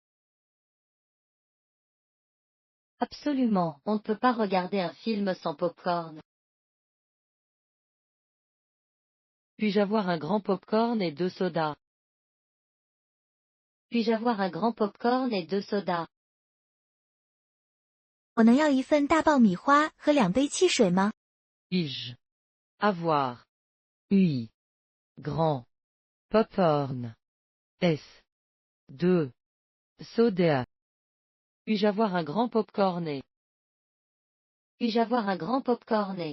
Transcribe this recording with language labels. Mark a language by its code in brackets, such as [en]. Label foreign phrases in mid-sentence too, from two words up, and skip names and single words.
[fr] Absolument, on ne peut pas regarder un film sans popcorn. Puis-je avoir un grand popcorn et 2 sodas? Puis-je avoir un grand popcorn et 2 sodas? [zh] 我能要一份大爆米花和2杯汽水吗？ [fr] Puis-je avoir grand popcorn s 2 soda? Puis-je avoir un grand popcorn et Puis-je avoir un grand popcorn et